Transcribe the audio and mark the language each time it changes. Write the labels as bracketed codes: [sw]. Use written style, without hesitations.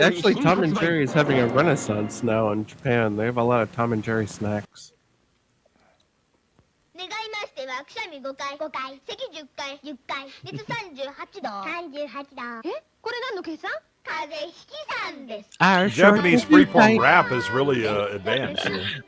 [en] Actually, Tom and Jerry is having a renaissance now in Japan. They have a lot of Tom and Jerry snacks. [ja] 願いましてはくしゃみ5回、5回、咳10回、10回、熱38度。 38度。え、これ何の計算？風邪ひきさんです。 [en] Japanese freeform rap is really advanced here.